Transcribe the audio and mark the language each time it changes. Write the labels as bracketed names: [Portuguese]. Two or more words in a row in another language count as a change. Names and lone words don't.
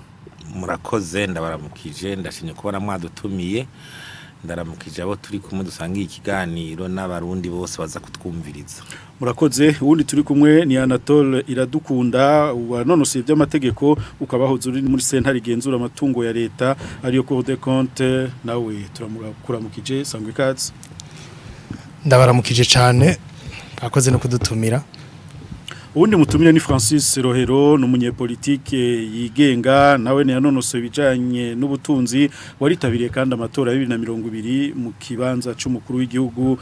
[Rundi] Murakoze, ndabaramukije, ndashimye kubona mwadutumiye, ndaramukije abo turi kumwe dusangiye ikiganiro n'abarundi bose baza kutwumviriza. Murakoze. Ubundi turi kumwe ni Anatole Iradukunda wanonosoye by'amategeko, ukabahoze uri muri sentare igenzura amatungo ya leta ariyo Cour des comptes. Nawe turamukuramukije, sangwe ikaze. Ndabaramukije cyane, akoze no kudutumira. Ubundi mutumire ni Francis Rohero, n'umunyepolitike yigenga, nawe ne yanonosoye ibijanye n'ubutunzi, waritabiriye kandi amatora ya 2020 mu kibanza c'umukuru w'igihugu.